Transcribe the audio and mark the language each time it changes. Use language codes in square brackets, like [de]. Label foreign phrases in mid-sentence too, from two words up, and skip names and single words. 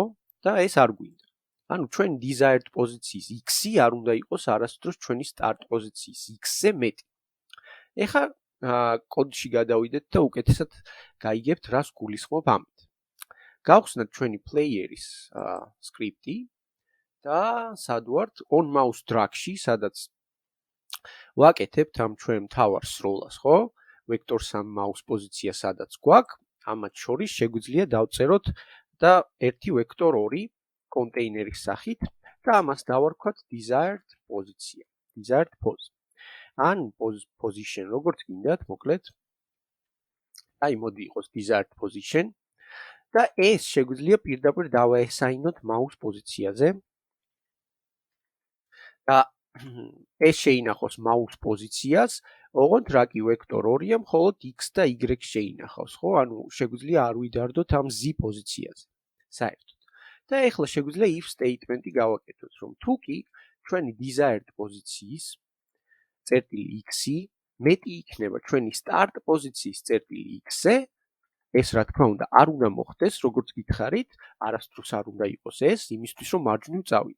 [ka] და ეს არ გვინდა. ანუ ჩვენ desired პოზიციის x-ი არ უნდა იყოს არასდროს ჩვენი start პოზიციის x-ზე მეტი. ეხლა კოდში გადავიდეთ და უკეთესად გაიგებთ, რას გულისხმობ ამით. გავხსნათ ჩვენი პლეიერის სკრიპტი და სად ვართ [en] on mouse drag- [ka] ში, სადაც ვაკეთებთ ამ ჩვენ მთავარ სროლას, ხო? ვექტორს ამ mouse პოზიცია სადაც გვაქვს, ამათ შორის შეგვიძლია დავწეროთ და ერთი ვექტორ 2 კონტეინერის სახით და ამას დავარქვათ desired პოზიცია, [en] desired pose. [ka] ან position, როგორც გინდათ, მოკლედ. აი, მოდი იყოს [en] desired position [ka] და ეს შეგვიძლია პირდაპირ დავაესაინოთ mouse პოზიციაზე. და ეს შეინახოს mouse პოზიციას, ოღონდ რა კი ვექტორ 2-ია, მხოლოდ x და y შეინახავს, ხო? ანუ შეგვიძლია არ ვიდარდოთ ამ z პოზიციაზე. საერთოდ. და ეხლა შეგვიძლია [en] if statement- [ka] ი გავაკეთოთ, რომ თუ კი ჩვენი desired პოზიციის წერტილი x-ი მეტი იქნება ჩვენი start პოზიციის წერტილი x-ზე, ეს რა თქმა უნდა არ უნდა მოხდეს, როგორც გითხარით, არასდროს არ უნდა იყოს ეს, იმისთვის რომ მარჯვნივ წავიდეთ.